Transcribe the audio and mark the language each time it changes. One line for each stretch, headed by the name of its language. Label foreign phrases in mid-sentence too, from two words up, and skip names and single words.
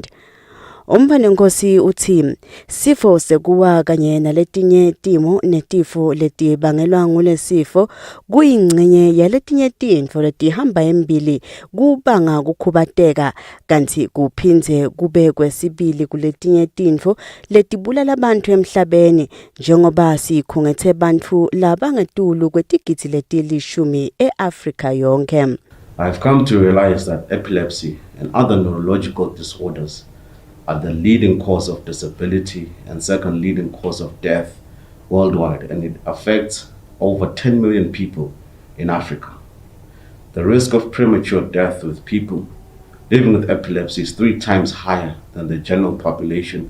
Swati: Umfana Nkosi uthi sifo sekuwa kanye naletinye timo netifo letibangelwa ngulesifo kuyingcenye yaletinye tintfo letihamba embili kubanga kukhubateka kanti kuphindze kube kwesibili kuletinye tintfo letibulala abantu emhlabeni njengoba sikhungethe bantfu labangetulu kwetigidzi letilishumi e-Africa yonke.
English: I've come to realize that epilepsy and other neurological disorders are the leading cause of disability and second leading cause of death worldwide, and it affects over 10 million people in Africa. The risk of premature death with people living with epilepsy is 3 times higher than the general population.